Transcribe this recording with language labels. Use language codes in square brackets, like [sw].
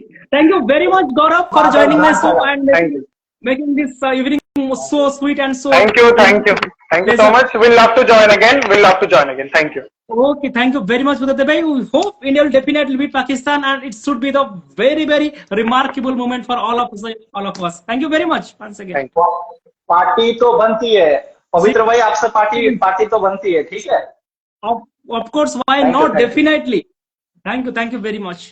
[en] Thank you very much, Gaurav, for joining my show and making this evening so sweet and so. Thank you so much. We'll love to join again. Thank you. Okay, thank you very much, Buddha. We hope India will definitely beat Pakistan, and it should be the very, very remarkable moment for all of us. Thank you very much once again. [hi] Party तो बनती है, पवित्र भाई आपसे party तो बनती है, ठीक है? [en] Of course, why not? Definitely. Thank you very much.